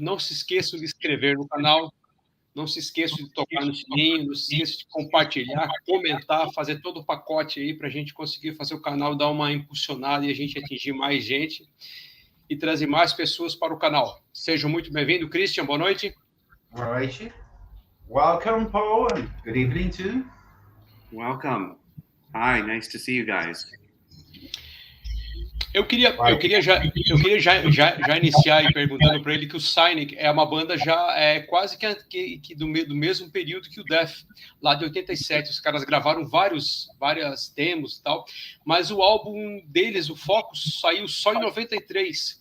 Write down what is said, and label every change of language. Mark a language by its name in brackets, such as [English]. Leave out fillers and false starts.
[Portuguese] Não se esqueçam de se inscrever no canal. Não se esqueçam de tocar no sininho, não se esqueçam de compartilhar, comentar, fazer todo o pacote aí para a gente conseguir fazer o canal dar uma impulsionada e a gente atingir mais gente e trazer mais pessoas para o canal. Sejam muito bem-vindos. Christian, boa noite. Boa noite. [English] Welcome, Paul, and good evening too. Welcome. Hi, nice to see you guys. [Portuguese] Eu queria já iniciar aí perguntando para ele que o Cynic é uma banda já quase que do mesmo período que o Death, lá de 87. Os caras gravaram várias demos e tal, mas o álbum deles, o Focus, saiu só em 93.